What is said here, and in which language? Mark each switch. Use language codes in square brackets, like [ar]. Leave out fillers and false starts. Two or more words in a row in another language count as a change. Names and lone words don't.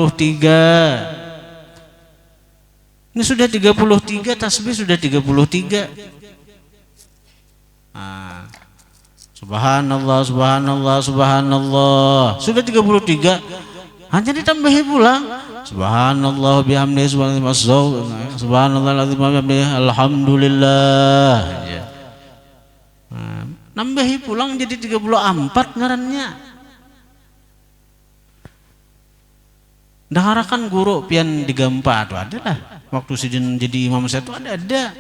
[id] Ini sudah 33, tasbih sudah 33. [ar] Nah, سبحان الله، سبحان الله، سبحان الله. [id] Sudah 33. [bjn] Hanya ditambahi pulang. [ar] سبحان الله بحمده سبحان الله بحمده الحمد لله. [bjn] Nah, nambahi pulang jadi 34 ngarannya. Daharakan guru pian digampa itu adalah waktu sidin jadi imam saya itu ada.